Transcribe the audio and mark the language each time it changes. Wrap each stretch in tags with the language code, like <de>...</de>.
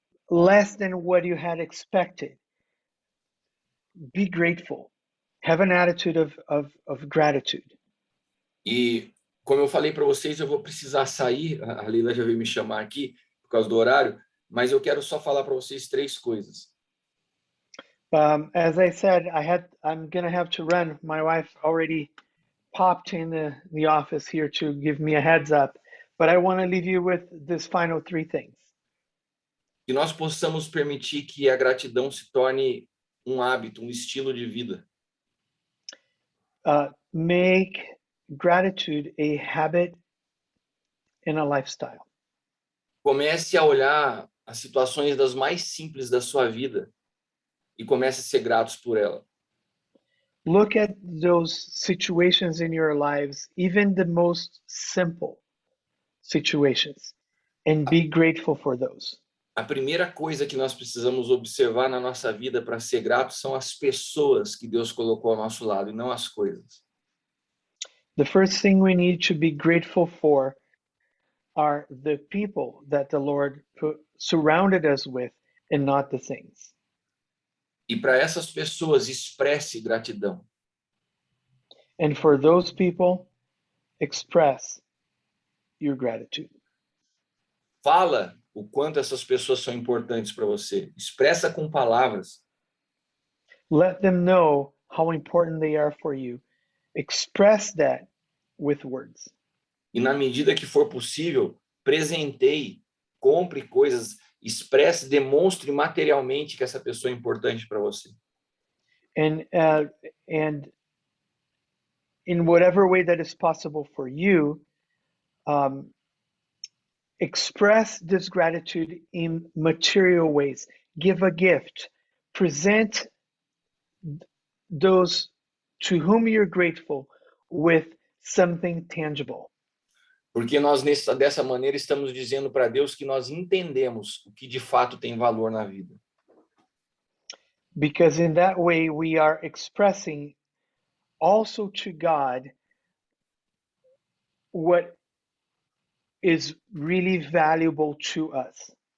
<en>less than what you had expected, be grateful. Have an attitude of gratitude.</en> <pt>E como eu falei para vocês, eu vou precisar sair. A Leila já veio me chamar aqui por causa do horário, mas eu quero só falar para vocês 3 coisas.</pt> <en>As I said, I'm gonna have to run. My wife already popped in the office here to give me a heads up, but I want to leave you with this final 3 things.</en> <pt>Que nós possamos permitir que a gratidão se torne um hábito, um estilo de vida.</pt> <en>Make gratitude a habit and a lifestyle.</en> <pt>Comece a olhar as situações das mais simples da sua vida e comece a ser gratos por ela.</pt> <en>Look at those situations in your lives, even the most simple situations, and be grateful for those.</en> <pt>A primeira coisa que nós precisamos observar na nossa vida para ser gratos são as pessoas que Deus colocou ao nosso lado e não as coisas.</pt> <en>The first thing we need to be grateful for are the people that the Lord surrounded us with and not the things.</en> <pt>E para essas pessoas, expresse gratidão.</pt> <en>And for those people, express your gratitude.</en> <pt>Fala o quanto essas pessoas são importantes para você. Expressa com palavras.</pt> <en>Let them know how important they are for you. Express that with words.</en> <pt>E na medida que for possível, presenteie, compre coisas, expresse, demonstre materialmente que essa pessoa é importante para você.</pt> <en>And in whatever way that is possible for you, express this gratitude in material ways. Give a gift. Present those to whom you're grateful with something tangible.</en> <pt>Porque nós, dessa maneira, estamos dizendo para Deus que nós entendemos o que de fato tem valor na vida.</pt> <en>Because in that way we are expressing also to God what is really valuable to us.</en>